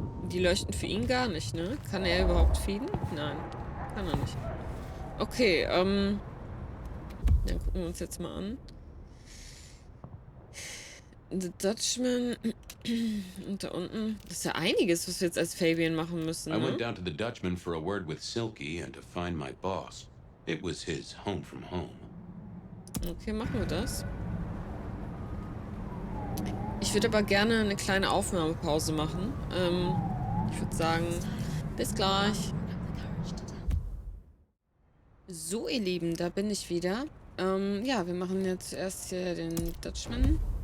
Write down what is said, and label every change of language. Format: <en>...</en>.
<de>Die leuchten für ihn gar nicht, ne? Kann er überhaupt feeden? Nein, kann er nicht. Okay, dann gucken wir uns jetzt mal an. The Dutchman. Und da unten. Das ist ja einiges, was wir jetzt als Fabian machen müssen,</de> <en>I</en> <de>ne?</de> <en>went down to the Dutchman for a word with Silky and to find my boss. It was his home from home.</en> <de>Okay, machen wir das. Ich würde aber gerne eine kleine Aufnahmepause machen. Ich würde sagen, bis gleich. So, ihr Lieben, da bin ich wieder. Ja, wir machen jetzt erst hier den Dutchman.</de>